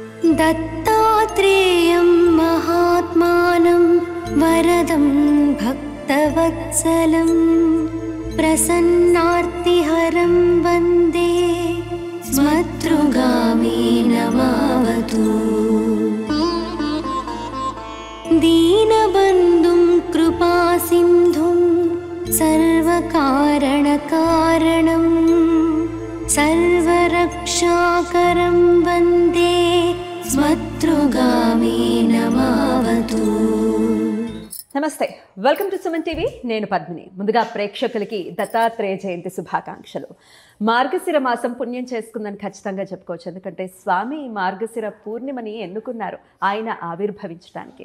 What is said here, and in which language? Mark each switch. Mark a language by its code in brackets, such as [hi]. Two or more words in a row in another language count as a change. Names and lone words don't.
[sa] दत्तात्रेयं महात्मानं वरदं भक्तवत्सलं प्रसन्नार्तिहरं वन्दे स्मतृगामिनमावतु। दीनबन्धुं कृपासिन्धुं सर्वकारणकारणं सर्वरक्षाकरं वन्दे స్మతృగామినమావతు. [te] నమస్తే, [en] welcome to Suman TV. [te] నేను పద్మిని. ముందుగా ప్రేక్షకులకి దత్తాత్రేయ జయంతి శుభాకాంక్షలు. మార్గశిర మాసం పుణ్యం చేసుకుందని ఖచ్చితంగా చెప్పుకోవచ్చు. ఎందుకంటే స్వామి మార్గశిర పూర్ణిమని ఎన్నుకున్నారు ఆయన ఆవిర్భవించడానికి.